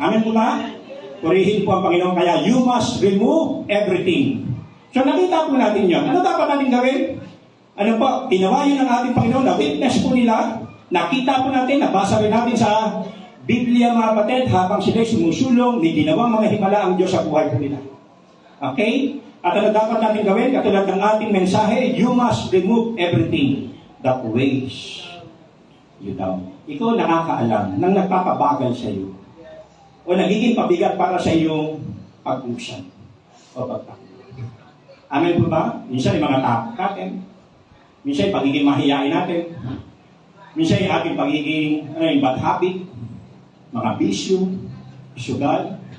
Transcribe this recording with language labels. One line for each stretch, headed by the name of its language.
Filipino: Amen po ba? Purihin po ang Panginoon, kaya
English: you must remove everything.
Filipino: So nakita po natin yun. Ano dapat natin gawin? Ano po? Ginawa yun ng ating Panginoon, na-witness po nila. Nakita po natin, nabasa rin natin sa Biblia, mga kapatid, habang sila'y sumusulong, may ginawang mga himala ang Diyos sa buhay po nila. Okay? At ano dapat natin gawin? Katulad ng ating mensahe,
English: you must remove everything that weighs you down.
Filipino: Ikaw nakakaalam ng nagpapabagal sa iyo o nagiging pabigat para sa iyong pag-usan o pagtakbo. Amen po ba? Minsan yung mga takot natin. Minsan yung pagiging mahiyain natin. Minsan yung ating pagiging yung bad habit, mga bisyo, sugal.